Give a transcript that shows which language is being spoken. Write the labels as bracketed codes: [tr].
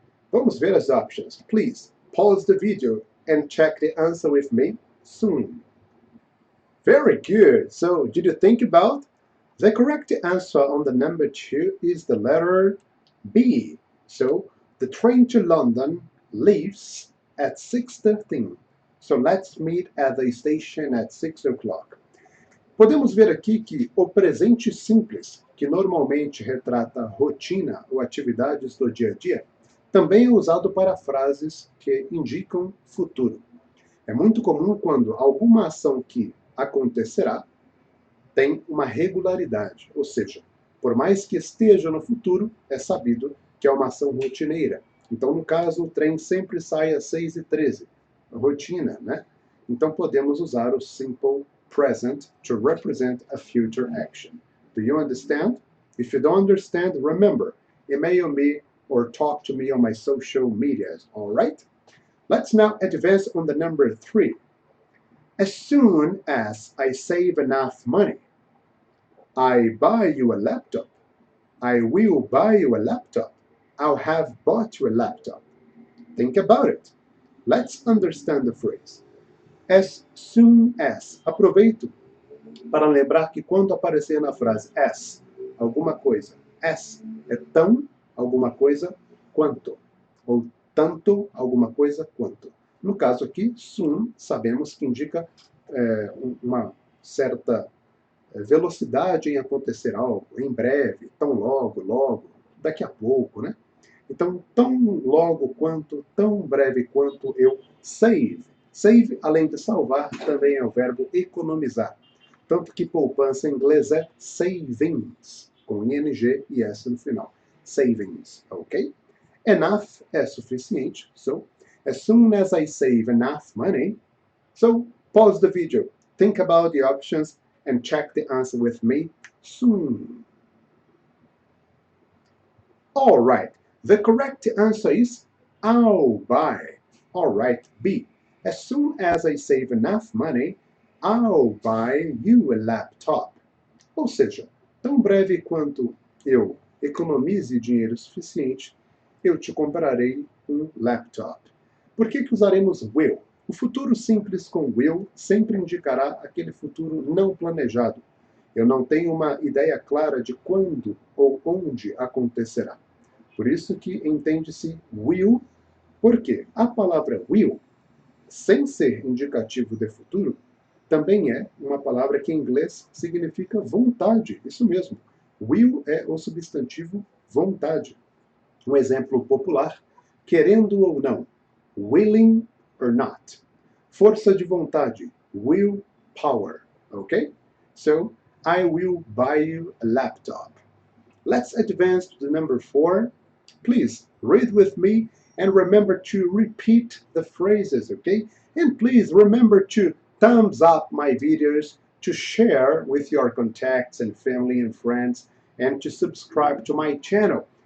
[pt] Vamos ver as [en] options. Please pause the video and check the answer with me soon. Very good. So, did you think about? The correct answer on the number 2 is the letter B. So, the train to London leaves at 6:13. So, let's meet at the station at 6 o'clock. [pt] Podemos ver aqui que o presente simples, que normalmente retrata rotina ou atividades do dia a dia, também é usado para frases que indicam futuro. É muito comum quando alguma ação que acontecerá tem uma regularidade, ou seja, por mais que esteja no futuro, é sabido que é uma ação rotineira. Então, no caso, o trem sempre sai às 6:13, rotina, né? Então, podemos usar o [en] simple present to represent a future action. Do you understand? If you don't understand, remember, email me or talk to me on my social medias, all right? Let's now advance on the number 3. As soon as I save enough money, I buy you a laptop. I will buy you a laptop. I'll have bought you a laptop. Think about it. Let's understand the phrase. As soon as. [pt] Aproveito para lembrar que quando aparecer na frase as, alguma coisa, as é tão alguma coisa quanto, ou tanto alguma coisa quanto. No caso aqui, soon, sabemos que indica uma certa velocidade em acontecer algo, em breve, tão logo, daqui a pouco, né? Então, tão logo quanto, tão breve quanto eu save. Save, além de salvar, também é o verbo economizar. Tanto que poupança em inglês é savings. com ing e s no final. Savings, ok? [en] Enough [pt] é suficiente, [en] so as soon as I save enough money, so pause the video, think about the options, and check the answer with me soon. All right, the correct answer is I'll buy. All right, B. As soon as I save enough money, I'll buy you a laptop. [pt] Ou seja, tão breve quanto eu economize dinheiro suficiente, eu te comprarei um laptop. Por que usaremos will? O futuro simples com will sempre indicará aquele futuro não planejado. Eu não tenho uma ideia clara de quando ou onde acontecerá. Por isso que entende-se will, porque a palavra will, sem ser indicativo de futuro, também é uma palavra que em inglês significa vontade. Isso mesmo. Will é o substantivo vontade. Um exemplo popular, querendo ou não, [en] willing or not. [pt] Força de vontade, will power, okay? [en] So, I will buy you a laptop. Let's advance to the number 4. Please read with me and remember to repeat the phrases, okay? And please remember to thumbs up my videos, to share with your contacts and family and friends, and to subscribe to my channel.